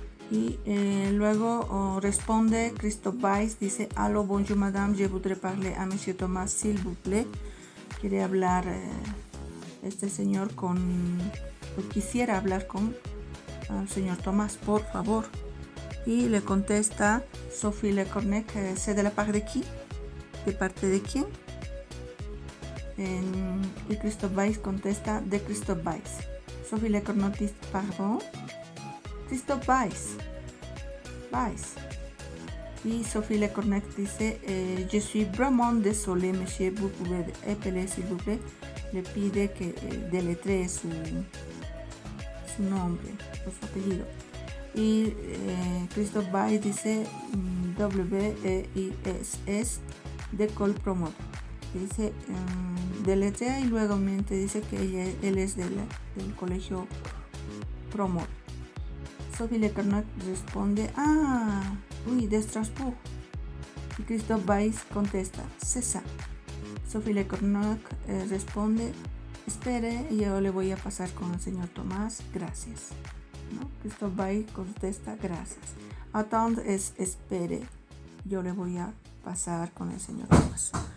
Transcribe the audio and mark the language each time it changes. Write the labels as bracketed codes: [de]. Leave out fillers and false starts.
[es] Y luego responde [fr] Christophe Weiss, [es] dice [fr] allo, bonjour madame, je voudrais parler à monsieur Thomas, s'il vous plaît. [es] Quiere hablar este señor quisiera hablar con el señor Tomás, por favor. Y le contesta Sophie Lecornet, [fr] c'est de la part de qui? [es] ¿De parte de quién? Y Christophe Weiss contesta de Christophe Weiss. Sophie Lecornot dice, [fr] pardon. [es] Christophe Weiss. [fr] Y Sophie Lecornot [es] dice, [fr] je suis vraiment désolé, monsieur, vous pouvez appeler s'il vous plaît. [es] Le pide que deletree su nombre o su apellido. Y Christophe Weiss dice W-E-I-S-S de Col Promot. Dice deletrea y luego dice que él es del colegio Promot. Sophie Lecornot responde, [fr] oui, [es] de Strasbourg. Y Christophe Weiss contesta, [fr] c'est ça. [es] Sophie Lecornot responde, espere, yo le voy a pasar con el señor Tomás, gracias. ¿No? Christophe Weiss contesta, gracias. [fr] Attendre [es] es espere, yo le voy a pasar con el señor Tomás.